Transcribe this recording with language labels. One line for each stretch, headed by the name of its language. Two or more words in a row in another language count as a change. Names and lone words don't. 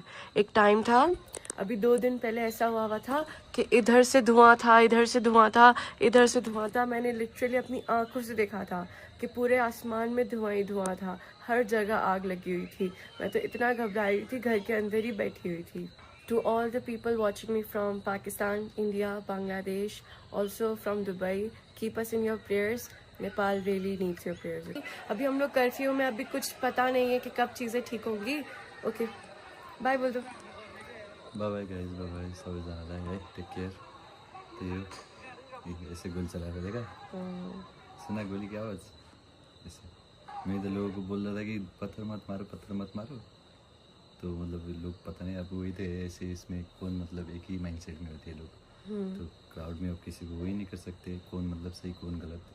Hindi: एक टाइम था, अभी 2 दिन पहले ऐसा हुआ था कि इधर से धुआं था, इधर से धुआं था, इधर से धुआं था। मैंने लिटरली अपनी आंखों से देखा था कि पूरे आसमान में धुआं ही धुआं था, हर जगह आग लगी हुई थी। मैं तो इतना घबराई थी, घर के अंदर ही बैठी हुई थी।
English: To all the people watching me from Pakistan, India, Bangladesh, also from Dubai, keep us in your prayers. नेपाल really needs your prayers.
Hindi: अभी हम लोग कर्फ्यू में, अभी कुछ पता नहीं है कि कब चीज़ें ठीक होंगी। ओके, बाय बोल दो।
English: bye bye guys, bye bye
Nepali: सबैजनालाई है,
English: take care.
Nepali: त्यही हो,
Hindi: ऐसे गोली चलाएको देखा, सुना गोली की आवाज़ ऐसे। मैं तो लोगों को बोल रहा था कि पत्थर मत मारो, पत्थर मत मारो, तो मतलब लोग पता नहीं अब वही थे ऐसे, इसमें कौन मतलब एक ही माइंडसेट में होते हैं लोग। तो क्राउड में अब किसी को वही नहीं कर सकते कौन मतलब सही कौन गलत।